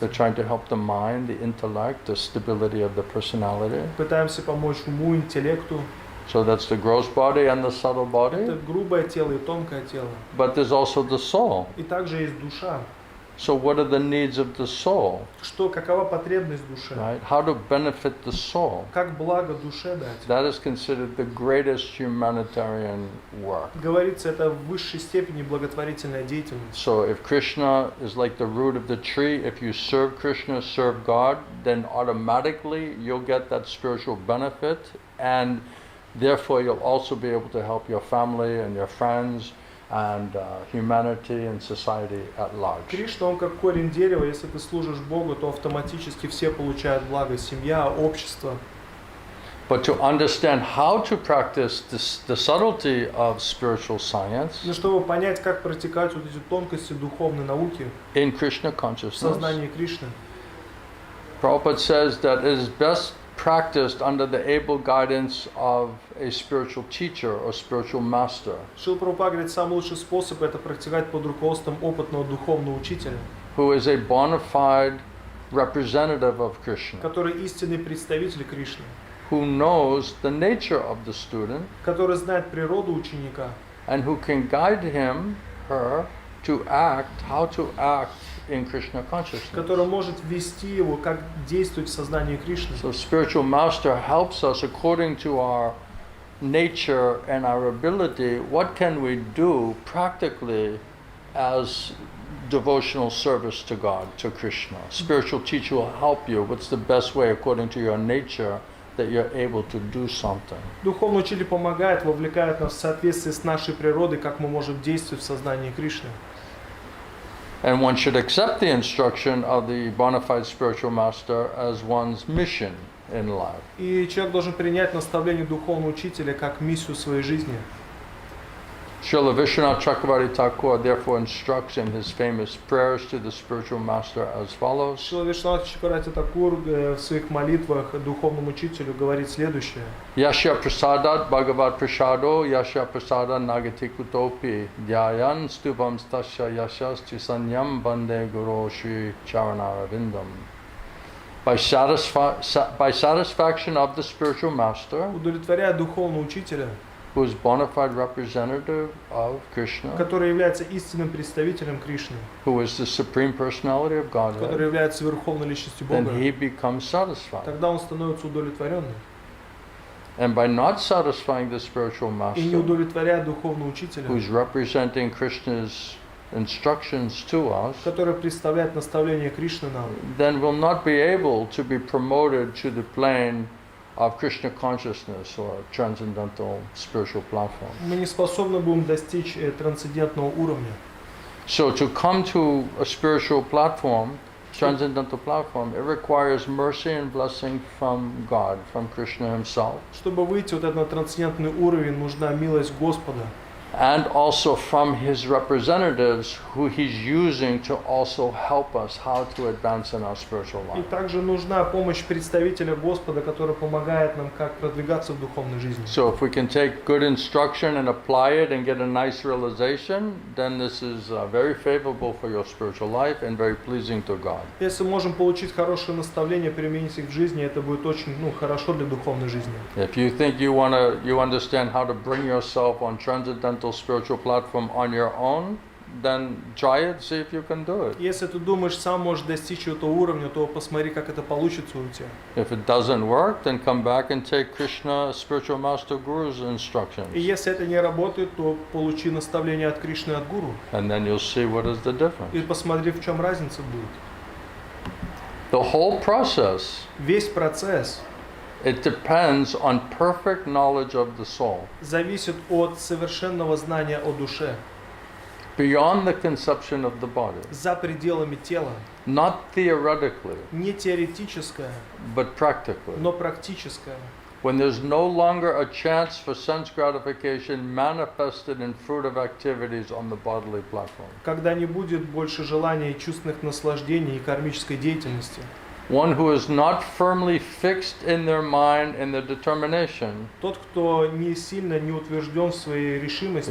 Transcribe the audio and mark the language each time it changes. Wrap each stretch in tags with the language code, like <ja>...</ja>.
<en>They're trying to help the mind, the intellect, the stability of the personality.</en> <ru>Пытаемся помочь уму, интеллекту.</ru> <en>So that's the gross body and the subtle</en> <ru>Это</ru> <en>body.</en> <ru>грубое тело и тонкое тело.</ru> <en>But there's also the soul.</en> <ru>И также есть душа.</ru> <en>So what are the needs of the soul?</en> <ru>Какова потребность души?</ru> <en>Right? How to benefit the soul?</en> <ru>Как благо душе дать?</ru> <en>That is considered the greatest humanitarian work.</en> <ru>Говорится, это в высшей степени благотворительная деятельность.</ru> <en>So if Krishna is like the root of the tree, if you serve Krishna, serve God, then automatically you'll get that spiritual benefit, and therefore you'll also be able to help your family and your friends and humanity and society at large.</en> <ru>Кришна, он как корень дерева, если ты служишь Богу, то автоматически все получают благо, семья, общество.</ru> <en>But to understand how to practice the subtlety of spiritual science</en> <ru>Но чтобы понять, как протекают вот эти тонкости духовной науки</ru> <en>in Krishna</en> <ru>в</ru> <en>consciousнess,</en> <ru>сознании Кришны,</ru> <en>Prabhupada says that it is best practiced under the able guidance of a spiritual teacher or spiritual master,</en> <ru>Шрила Прабхупада говорит, самый лучший способ это практиковать под руководством опытного духовного учителя,</ru> <en>who is a bona fide representative of Krishna,</en> <ru>который истинный представитель Кришны,</ru> <en>who knows the nature of the student</en> <ru>который знает природу ученика</ru> <en>and who can guide him, her, to act, how to act in Krishna consciousness.</en> <ru>который может вести его, как действовать в сознании Кришны.</ru> <en>So spiritual master helps us according to our nature and our ability. What can we do practically as devotional service to God, to Krishna? Spiritual teacher will help you. What's the best way according to your nature that you're able to do something?</en> <ru>Духовный учитель помогает, вовлекает нас в соответствии с нашей природой, как мы можем действовать в сознании Кришны.</ru> <en>And one should accept the instruction of the bona fide spiritual master as one's mission in life.</en> <ru>И человек должен принять наставление духовного учителя как миссию своей жизни.</ru> <en>Srila Vishwanath Chakravarti Thakur therefore instructs in his famous prayers to the spiritual master as follows.</en> <ru>Шрила Вишванатха Чакраварти Такур в своих молитвах духовному учителю говорит следующее.</ru> <sa>Yasya prasadat bhagavad prasado yasya prasada nagati kutopi dhyayan stubam stasya yashas tisanyam bande guru shri charanarvindam.</sa> <en>By satisfaction of the spiritual master,</en> <ru>Удовлетворяя духовного учителя,</ru> <en>who is bona fide representative of Krishna,</en> <ru>который является истинным представителем Кришны,</ru> <en>who is the supreme personality of</en> <ru>который</ru> <en>Godhead,</en> <ru>является верховной личностью</ru> <en>then</en> <ru>Бога,</ru> <en>he becomes satisfied.</en> <ru>тогда он становится удовлетворенным.</ru> <en>And by not satisfying the spiritual</en> <ru>И не</ru> <en>master,</en> <ru>удовлетворяя духовного учителя,</ru> <en>who's representing Krishna's instructions to us,</en> <ru>который представляет наставление Кришны нам,</ru> <en>then we'll not be able to be promoted to the plane of Krishna consciousness or transcendental spiritual platform.</en> <ru>мы не способны будем достичь трансцендентного уровня.</ru> <en>So to come to a spiritual platform, transcendental platform, it requires mercy and blessing from God, from Krishna himself,</en> <ru>Чтобы выйти вот этот трансцендентный уровень, нужна милость Господа.</ru> <en>and also from his representatives who he's using to also help us how to advance in our spiritual</en> <ru>И</ru> <en>life.</en> <ru>также нужна помощь представителя Господа, который помогает нам, как продвигаться в духовной жизни.</ru> <en>So if we can take good instruction and apply it and get a nice realization, then this is very favorable for your spiritual life and very pleasing to God.</en> <ru>Если можем получить хорошее наставление, применить их в жизни, это будет очень хорошо для духовной жизни.</ru> <en>If you think you understand how to bring yourself on transcendental spiritual platform on your own, then try it, see if you can do it.</en> <ru>Если ты думаешь, сам можешь достичь этого уровня, то посмотри, как это получится у тебя.</ru> <en>If it doesn't work, then come back and take Krishna, spiritual master guru's</en> <ru>И</ru> <en>instructions.</en> <ru>если это не работает, то получи наставление от Кришны, от Гуру.</ru> <en>And then you'll see what is the</en> <ru>И</ru> <en>difference.</en> <ru>посмотри, в чем разница будет.</ru> <en>The whole process,</en> <ru>Весь процесс</ru> <en>it depends on perfect knowledge of the soul,</en> <ru>зависит от совершенного знания о душе,</ru> <en>beyond the conception of the body.</en> <ru>за пределами тела.</ru> <en>Not theoretically,</en> <ru>Не теоретическое,</ru> <en>but practically.</en> <ru>но практическое.</ru> <en>When there's no longer a chance for sense gratification manifested in fruitive activities on the bodily platform.</en> <ru>Когда не будет больше желания и чувственных наслаждений и кармической деятельности.</ru> <en>One who is not firmly fixed in their mind and their determination,</en> <ru>Тот, кто не сильно не утвержден в своей решимости,</ru>